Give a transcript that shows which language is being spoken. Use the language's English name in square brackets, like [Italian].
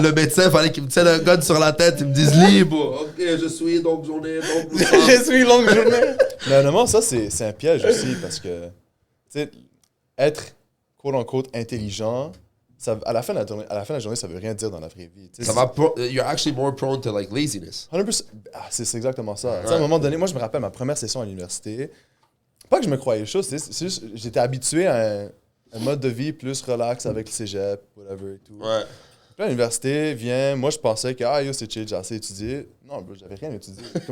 [French] Le médecin, fallait qu'il me tienne un gun sur la tête. Il me dise, lis, bro. Ok, je suis longue journée, je suis longue journée. Mais honnêtement, ça, c'est un piège aussi parce que, tu sais, être quote-unquote intelligent, ça, à la fin de la journée, ça veut rien dire dans la vraie vie. Ça va [English] you're actually more prone to like laziness. [French] 100%. C'est exactement ça. Ouais. À un moment donné, moi, je me rappelle ma première session à l'université. Pas que je me croyais chaud, c'est juste j'étais habitué à un mode de vie plus relax avec le cégep, whatever et tout. Ouais. Puis à l'université, moi, je pensais que, yo, c'est chill, j'ai assez étudié. Non, bro, j'avais rien étudié.